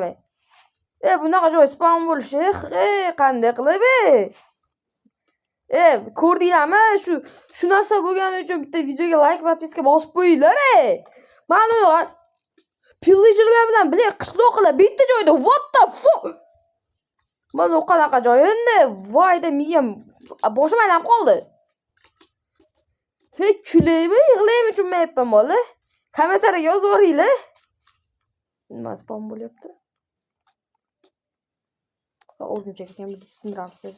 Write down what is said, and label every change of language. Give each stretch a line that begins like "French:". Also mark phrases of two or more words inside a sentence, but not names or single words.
Uzbek: Bunaqa joy spawn bo'lishi, qanday qilib? Ko'rdinglarmi? Shu narsa bo'lgani uchun bitta videoga like va podpiska bosib qo'yinglar. Mana pillagerlar bilan bilay qishloqlar bitta joyda.
English: What the fuck?
Uzbek: Mana u qanaqa joy endi? Voyda miyam boshim aylanib qoldi. Kulaymi, yig'laymi tushunmayapman bola. Kommentariyaga yozib o'ringlar. Nima spawn bo'lyapti? O'rgimchak ekan, buni tushuntiramiz sizni.